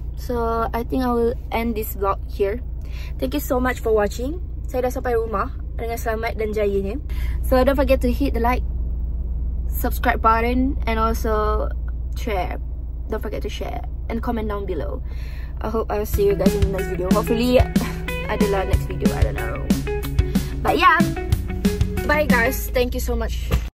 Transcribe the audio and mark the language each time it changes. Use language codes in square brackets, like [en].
[en] So, I think I will end this vlog here. Thank you so much for watching. [ms] Saya dah sampai rumah dengan selamat dan jayanya. [en] So, don't forget to hit the like, subscribe button and also share. Don't forget to share and comment down below. I hope I'll see you guys in the next video. Hopefully, adalah next video. I don't know. But yeah. Bye guys. Thank you so much.